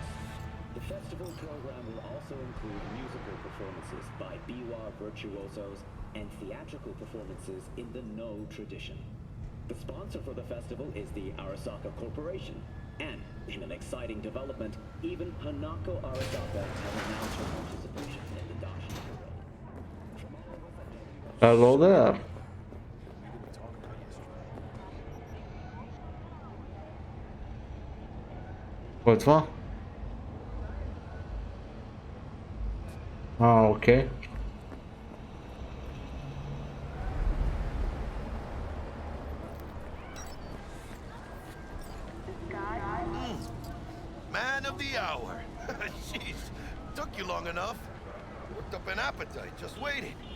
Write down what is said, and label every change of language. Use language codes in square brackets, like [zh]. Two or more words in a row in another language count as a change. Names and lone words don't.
[en] The festival program will also include musical performances by biwa virtuosos and theatrical performances in the No tradition. The sponsor for the festival is the Arasaka Corporation, and in an exciting development, even Hanako Arasaka has announced her participation in the dashi parade. Hello there. [bg] Какво е това? Окей. [en] Man of the hour. Jeez, took you long enough. Worked up an appetite just waiting.